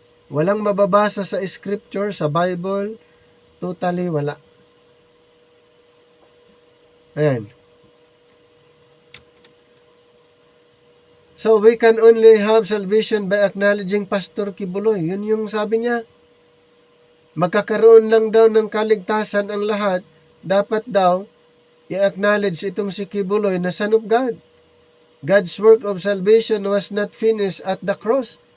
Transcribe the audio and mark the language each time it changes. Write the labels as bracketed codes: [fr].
[tl] Walang mababasa sa scripture, sa Bible, totally wala. Ayan. [en] So, we can only have salvation by acknowledging Pastor Kibuloy. [tl] Yun yung sabi niya. Magkakaroon lang daw ng kaligtasan ang lahat. Dapat daw i-acknowledge itong si Kibuloy na Son of God. [en] God's work of salvation was not finished at the cross.